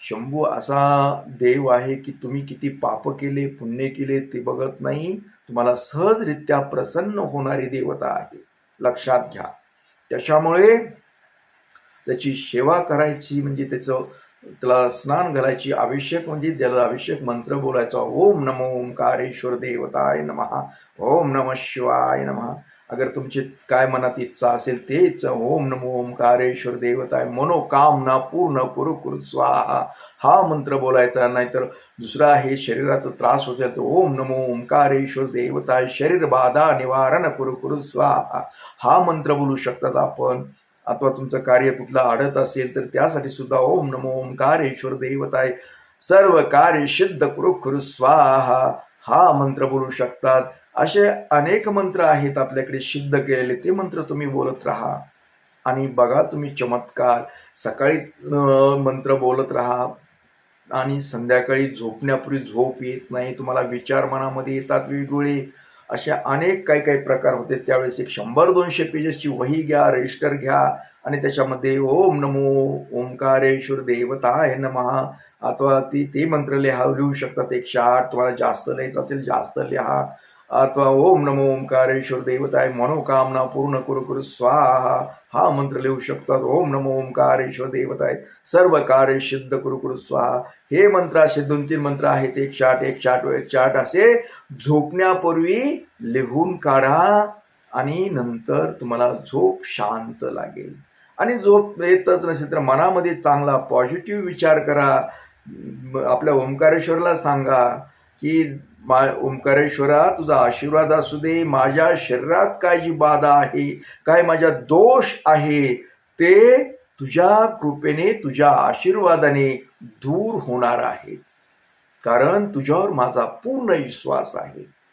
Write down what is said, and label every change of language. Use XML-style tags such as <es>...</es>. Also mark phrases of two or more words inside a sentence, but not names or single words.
<mr>शंभू असा देव आहे की तुम्ही किती पाप केले, पुण्य केले ते बघत नाही. तुम्हाला सहजरित्या प्रसन्न होणारी देवता आहे, लक्षात घ्या. त्याच्यामुळे त्याची सेवा करायची म्हणजे त्याला स्नान घालायची, अभिषेक म्हणजे त्याला अभिषेक मंत्र बोलायचा.</mr> <sa>ओम नमो ओंकारेश्वर देवताय नमः, ओम नमः शिवाय नमः.</sa> <mr>अगर तुमची काय मनात इच्छा असेल तेच</mr> <sa>ओम नमो ओंकारेश्वर देवताय, मनोकामना पूर्ण कुरु कुरु स्वाहा</sa> <mr>हा मंत्र बोलायचा. नाहीतर दुसरा हे शरीराचा त्रास होत असेल तर</mr> <sa>ओम नमो ओंकारेश्वर देवताय शरीर बाधा निवारण कुरु कुरु स्वाहा</sa> <mr>हा मंत्र बोलू शकतात आपण. अथवा तुमचं कार्य कुठलं अडत असेल तर त्यासाठी सुद्धा</mr> <sa>ओम नमो ओंकारेश्वर देवताय सर्व कार्य सिद्ध कुरु कुरु स्वाहा</sa> <mr>हा मंत्र बोलू शकतात. असे अनेक मंत्र आहेत आपल्याकडे सिद्ध केलेले, ते मंत्र तुम्ही बोलत राहा आणि बघा तुम्ही चमत्कार. सकाळी मंत्र बोलत राहा आणि संध्याकाळी झोपण्यापूर्वी झोप येत नाही, तुम्हाला विचार मनामध्ये येतात वेगवेगळे, अशा अनेक काही प्रकार होते. त्यावेळेस एक 100-200 पेजेसची वही घ्या, रजिस्टर घ्या आणि त्याच्यामध्ये</mr> <sa>ओम नमो ओंकारेश्वर देवताय नमः</sa> <mr>अथवा ते मंत्र लिहू शकतात. 108 तुम्हाला जास्त लिहायचं असेल जास्त लिहा. अथवा</mr> <sa>ओम नमो ओंकारेश्वर देवताय मनोकामना पूर्ण कुरु कुरु स्वाहा</sa> <mr>हा मंत्र लिहू शकतात.</mr> <sa>ओम नमो ओंकारेश्वर देवताय सर्व कार्य सिद्ध कुरु कुरु स्वाहा</sa> <mr>हे मंत्र असे 2-3 मंत्र आहेत. 108 असे झोपण्यापूर्वी लिहून काढा आणि नंतर तुम्हाला झोप शांत लागेल. आणि झोप येतच नसेल तर मनामध्ये चांगला पॉझिटिव्ह विचार करा. आपल्या ओंकारेश्वरला सांगा की ओंकारेश्वरा तुझा आशीर्वाद असू दे, माझ्या शरीरात काय जी बाधा आहे, काय माझ्या दोष आहे ते तुझ्या कृपेने तुझ्या आशीर्वादाने दूर होणार आहे, कारण तुझ्यावर माझा पूर्ण विश्वास आहे.</mr>